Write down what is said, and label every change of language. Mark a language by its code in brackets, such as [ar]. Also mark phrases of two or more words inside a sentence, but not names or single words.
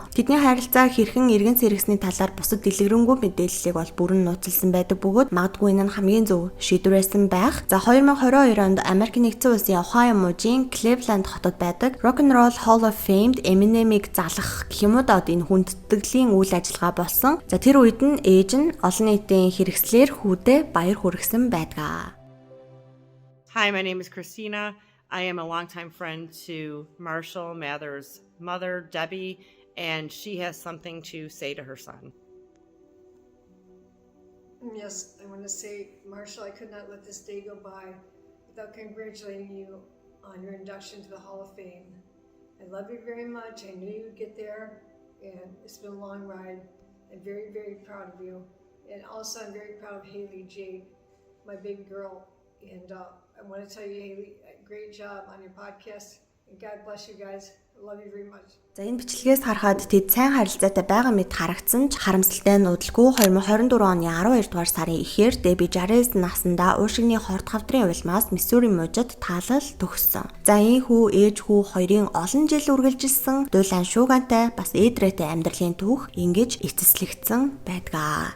[mn] Тэдний харилцаа хэрхэн эргэн сэргсэний талаар бусад дэлгэрэнгүй мэдээллийг бол бүрэн нууцлсан байдаг бөгөөд магадгүй энэ нь хамгийн зөв шийдвэр байсан байх. За 2022 онд Америк нэгдсэн улсын Ohio мужийн Cleveland хотод байдаг Rock and Roll Hall of Famed Eminem-ийг залгах гэх юм уу энэ хүндэтгэлийн үйл ажиллагаа болсон. За тэр үед нь ээж нь олон нийтийн хэрэгслэр хүүдээ баяр хүргэсэн байдаг. [en] Hi, my name is Christina. I am a longtime friend to Marshall Mathers' mother, Debbie, and she has something to say to her son. Yes, I want to say, Marshall, I could not let this day go by without congratulating you on your induction to the Hall of Fame. I love you very much. I knew you'd get there, and it's been a long ride. I'm very, very proud of you. And also, I'm very proud of Haley Jade, my baby girl. And I want to tell you, Haley, great job on your podcast. And God bless you guys. I love you very much. [mn] За энэ бичлэгээс харахад тэд сайн харилцаатай байгаа мэт харагдсан ч харамсалтай нь удалгүй 2024 оны 12 дугаар сарын эхээр Debbie 60 наснда уушигны хорт хавдрын улмаас Миссури мужид таалал төгссөн. За энэ хүү ээж хүү хоёрын олон жил үргэлжилсэн дулаан шуугантай бас ээдрээтэй амьдралын түүх ингэж эцэслэгдсэн байдгаа.